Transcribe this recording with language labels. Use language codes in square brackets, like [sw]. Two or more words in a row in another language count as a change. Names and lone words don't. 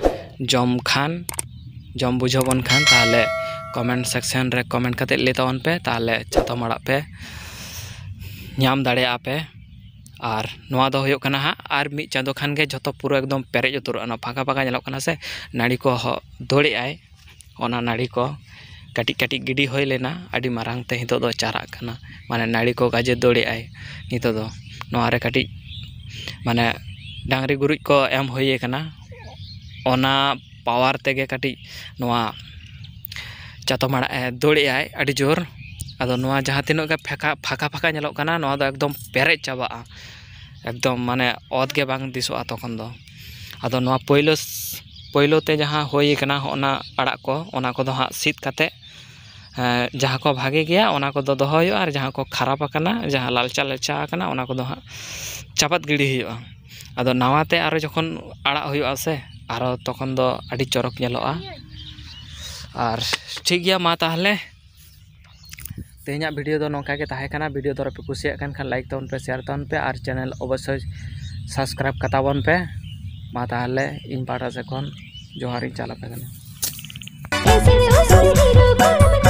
[sat] जम बुझो बन खान ताहले [en] comment section [sat] रे कमेंट कते ले तावन पे ताहले चातोम आड़ा पे नाम दाड़ेया पे और नोआ दो होयो कना हा और मी चांदो खान गे जतो [hi] पूरा एकदम [sat] पेरेज उतुरना फाका फाका नेलो कना से नाड़ी को दौड़े आय ओना नाड़ी को कटी कटी गिडी होय लेना आडी मारांग ते हितो दो चारा कना माने नाड़ी को गाजे दौड़े आय नितो दो नोआ रे कटी माने डांगरी गुरुज को एम होये कना ओना पावर तेगे कटी नोआ चातोम आड़ा दौड़े आय आडी जोर आदो नोआ जहाँ तीनों गे फाका फाका नेलोग कना नोआ दो एकदम पेरेज चाबा एकदम माने ओत गे बांग दिसोआ तखन दो आदो नोआ पहिलो ते जहाँ होय कना ओना आड़ा को ओना को दो हा सीत काते जहाँ को भागे गया ओना को दो दोहो और जहाँ को खराब आकना जहाँ लालचा आकना ओना को दो हा चापात गिड़ी हुआ आदो नावाते आरो जखन आड़ा हुआ से आरो तखन दो आड़ी चरक नेलोआ और ठीक गया मा ताहले तेहना वीडियो दो नोंका के ताहे कना वीडियो दो पे कुसिया खान लाइक तावन पे शेयर तावन पे और चैनल अवश्य सब्सक्राइब कतावन पे मा ताहले इन पाटा से खन जोहार चला पे कना